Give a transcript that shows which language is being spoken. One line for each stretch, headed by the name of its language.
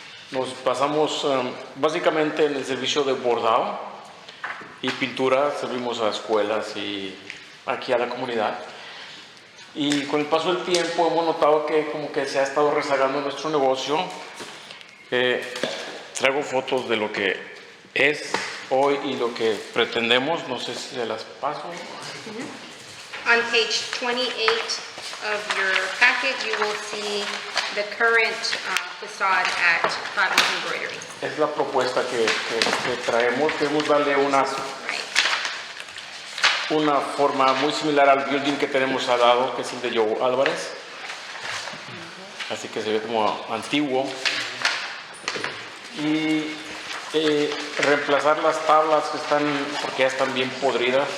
Spanish: Nos basamos básicamente en el servicio de bordado y pintura, servimos a escuelas y aquí a la comunidad. Y con el paso del tiempo hemos notado que como que se ha estado rezagando nuestro negocio. Traigo fotos de lo que es hoy y lo que pretendemos, no sé si se las paso.
English: On page 28 of your packet, you will see the current facade at Fabi's Embroidery.
Spanish: Es la propuesta que traemos. Queremos darle una forma muy similar al building que tenemos al lado, que es el de Joe Álvarez. Así que se ve como antiguo. Y reemplazar las tablas que están, porque ya están bien podridas.